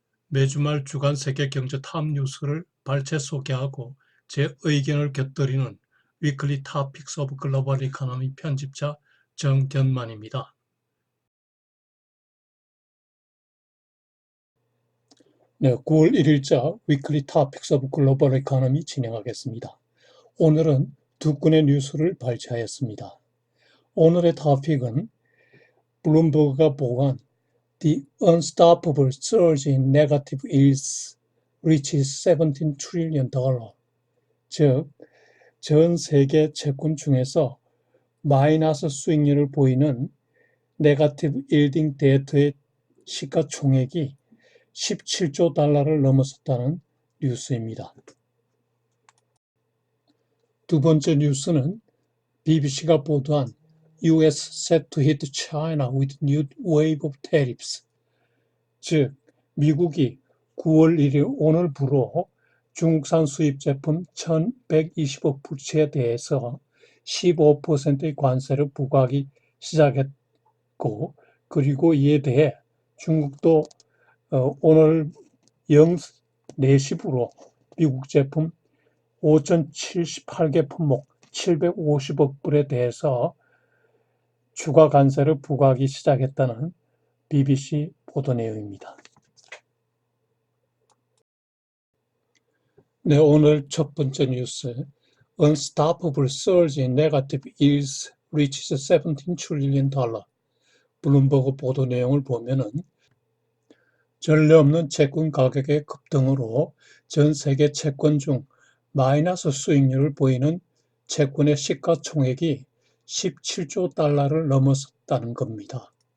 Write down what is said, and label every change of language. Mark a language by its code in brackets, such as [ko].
[ko] 매주 말 주간 세계 경제 탑 뉴스를 발췌 소개하고 제 의견을 곁들이는 위클리 토픽스 오브 글로벌 이코노미 편집자 정견만입니다. 네, 9월 1일자 위클리 토픽스 오브 글로벌 이코노미 진행하겠습니다. 오늘은 두 건의 뉴스를 발췌하였습니다. 오늘의 토픽은 블룸버그가 보고한 [en] The unstoppable surge in negative yields reaches $17 trillion. [ko] 즉, 전 세계 채권 중에서 마이너스 수익률을 보이는 네거티브 일딩 데이터의 시가총액이 17조 달러를 넘어섰다는 뉴스입니다. 두 번째 뉴스는 BBC가 보도한 [en] US set to hit China with new wave of tariffs. [ko] 즉, 미국이 9월 1일 오늘부로 중국산 수입 제품 1120억 부치에 대해서 15%의 관세를 부과하기 시작했고, 그리고 이에 대해 중국도 오늘 04시부로 미국 제품 5,078개 품목 750억 불에 대해서 추가 관세를 부과하기 시작했다는 BBC 보도 내용입니다. 네, 오늘 첫 번째 뉴스. [en] Unstoppable surge in negative yields reaches $17 trillion. [ko] 블룸버그 보도 내용을 보면은 전례 없는 채권 가격의 급등으로 전 세계 채권 중 마이너스 수익률을 보이는 채권의 시가총액이 17조 달러를 넘어섰다는 겁니다.